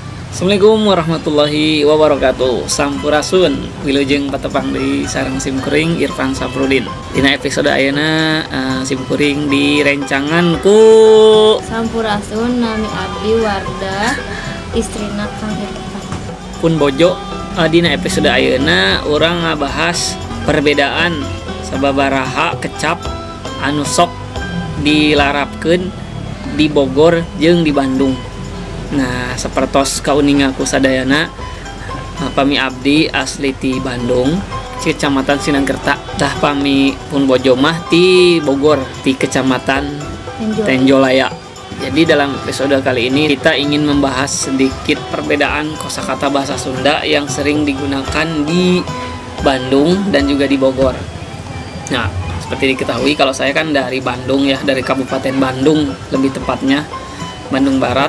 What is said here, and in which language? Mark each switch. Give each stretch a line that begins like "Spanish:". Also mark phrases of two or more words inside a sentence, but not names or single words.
Arabic: Assalamualaikum warahmatullahi wabarakatuh.
Sundanese: Sampurasun wilujeng patepang di sareng simkuring Irfan Saprudin. Dina episode ayeuna simkuring direncangan ku Sampurasun nami abdi Wardah istrina Kang Irfan pun bojo. Dina episode ayeuna urang ngabahas perbedaan sababaraha kecap anu sok dilarapkeun di Bogor jeung di Bandung. Nah, sapertos kauningaku sadayana pami abdi asli ti Bandung, Kecamatan Sinangkerta. Tah pami pun bojo mah ti Bogor, ti Kecamatan Tenjolaya.
Indonesian: Jadi dalam episode kali ini kita ingin membahas sedikit perbedaan kosakata bahasa Sunda yang sering digunakan di Bandung dan juga di Bogor. Nah, seperti diketahui kalau saya kan dari Bandung ya, dari Kabupaten Bandung lebih tepatnya, Bandung Barat.